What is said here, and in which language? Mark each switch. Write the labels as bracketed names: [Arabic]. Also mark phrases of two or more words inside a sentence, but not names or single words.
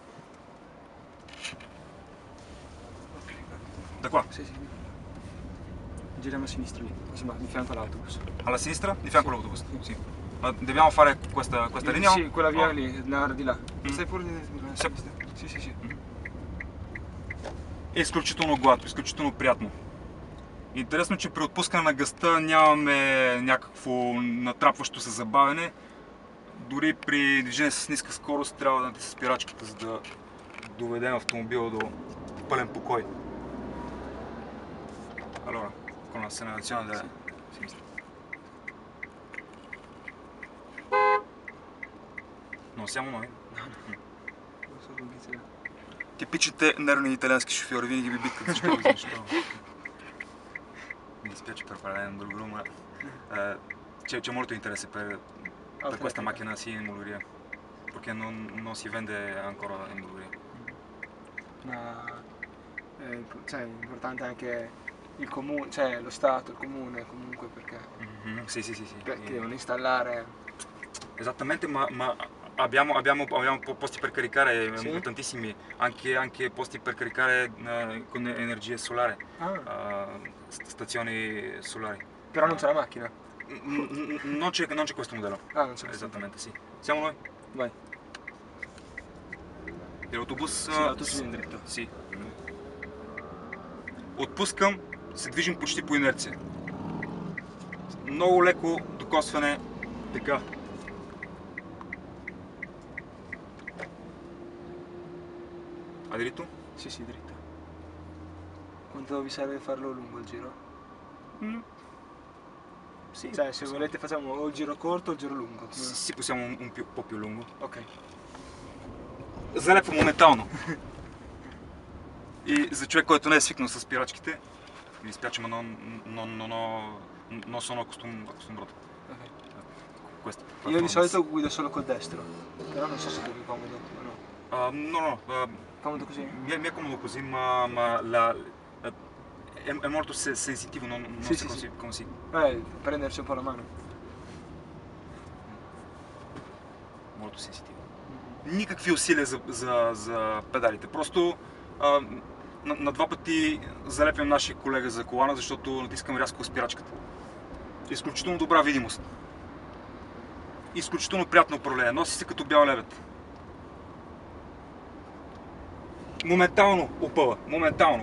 [Italian] Da qua. Sì, sì. Giriamo a sinistra lì, insomma, di fianco all'autobus. Alla sinistra? Di fianco all'autobus? Sì. Ma dobbiamo fare questa linea? Sì, quella via Oh. lì, di là. Stai pure di Sì, sì, sì. [Bulgarian] Е изключително гладко, изключително приятно. Интересно, че при отпускане на газта нямаме някакво натрапващо се забавяне. Дори при движение с ниска скорост трябва да натисне спирачката, за да доведем автомобила до пълен покой. [Italian] Allora, con l'accelerazione della sinistra. Non siamo noi? [Bulgarian] Типичните нервни италиански шофьори винаги би биткат, защо? [Italian] Mi spiace per parlare in brugru, ma c'è molto interesse per questa macchina sì in Bulgaria, perché non si vende ancora in Bulgaria. Ma cioè, è importante anche il comune, cioè lo Stato, il comune comunque Sì, sì, sì, sì. perché devono installare. Esattamente, ma abbiamo posti per caricare Sì? tantissimi, anche posti per caricare con energia solare, Ah, stazioni solari. però non c'è la macchina. Non c'è questo modello. Ah, non c'è questo. Esattamente, sì. Siamo noi. Vai. [Bulgarian] Автобус [Italian] Си, l'autobus е директор. си. [Bulgarian] Отпускам, се движим почти по инерция. Много леко докосване, така. [Italian] A diritto? Sì, sì, dritto. Quanto vi serve farlo lungo il giro? Sì, Cioè, se volete facciamo o il giro corto o il giro lungo. Sì, possiamo un po' più lungo. Ok. [Bulgarian] Залепва моментално. И за човек, който не е свикнал с спирачките, [Italian] mi dispiace ma non sono acostumbrato. Ok. Questo. Io di solito guido solo col destro, però non so se è comodo o no. No, Comodo così? mi è comodo così, ma è molto sensitivo, non Sì, so sì, come si... Prendersi un po' la mano. Molto sensitivo. [Bulgarian] Никакви усилия за педалите. Просто на два пъти залепям нашия колега за колана, защото натискам рязко спирачката. Изключително добра видимост. Изключително приятно управление. Носи се като бял лебед. Моментално опъва. Моментално.